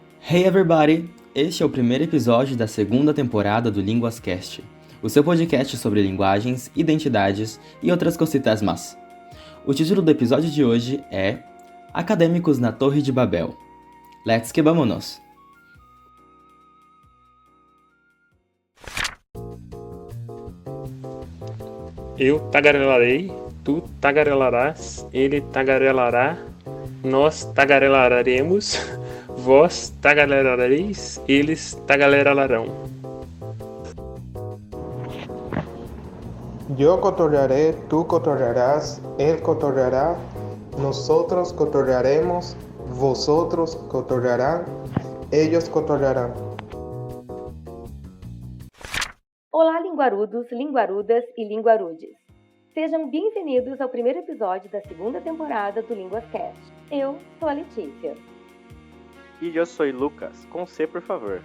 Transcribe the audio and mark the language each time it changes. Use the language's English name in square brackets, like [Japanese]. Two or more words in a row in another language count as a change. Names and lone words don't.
[English] Hey everybody! [Portuguese] Este é o primeiro episódio da segunda temporada do LinguasCast, o seu podcast sobre linguagens, identidades e outras [Spanish] cositas más. [Portuguese] O título do episódio de hoje é Acadêmicos na Torre de Babel. [Spanish] Let's que vamonos! [Portuguese] Eu tagarelarei, tu tagarelarás, ele tagarelará, nós tagarelaremos, vós tagarelareis, eles tagarelarão. [Spanish] Yo cotorrearé, tú cotorrearás, él cotorreará, nosotros cotorrearemos, vosotros cotorrearán, ellos cotorrearán. [Portuguese] Olá, linguarudos, linguarudas e linguarudes. Sejam bem-vindos ao primeiro episódio da segunda temporada do LinguasCast. Eu sou a Letícia. E eu sou Lucas, com C, por favor.